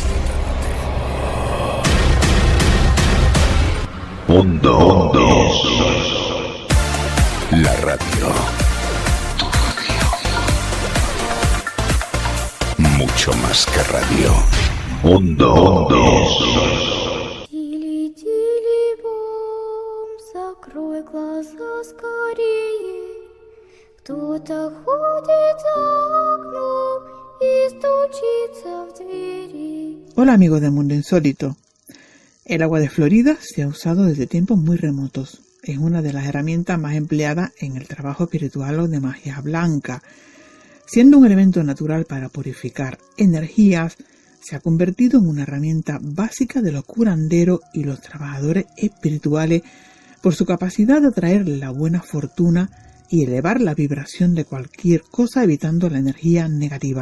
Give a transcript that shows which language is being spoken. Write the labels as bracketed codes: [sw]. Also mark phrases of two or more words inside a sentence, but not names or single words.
[es] Mundo. La radio. Mucho más que radio. Mundo. [ru] Закрой глаза скорее, кто-то ходит за окном и стучится в двери. [es] Hola amigos de Mundo Insólito. El agua de Florida se ha usado desde tiempos muy remotos. Es una de las herramientas más empleadas en el trabajo espiritual o de magia blanca. Siendo un elemento natural para purificar energías, se ha convertido en una herramienta básica de los curanderos y los trabajadores espirituales por su capacidad de atraer la buena fortuna y elevar la vibración de cualquier cosa, evitando la energía negativa.